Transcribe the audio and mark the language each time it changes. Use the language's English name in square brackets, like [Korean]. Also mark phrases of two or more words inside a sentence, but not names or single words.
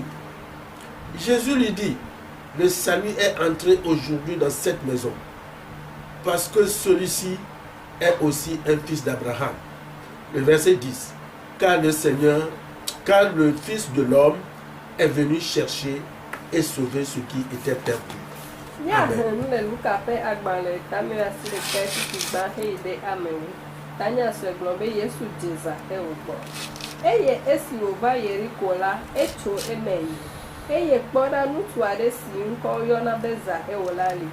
[French] Jésus lui dit, le salut est entré aujourd'hui dans cette maison, parce que celui-ci est aussi un fils d'Abraham. Le verset 10, car le Fils de l'homme est venu chercher et sauver ce qui était perdu. [Ewe] Eye esi wova Yeriko la etso emeyi. Eye kpɔɖa ŋutsu aɖe si ŋkɔ yɔna be Zaxeo la li.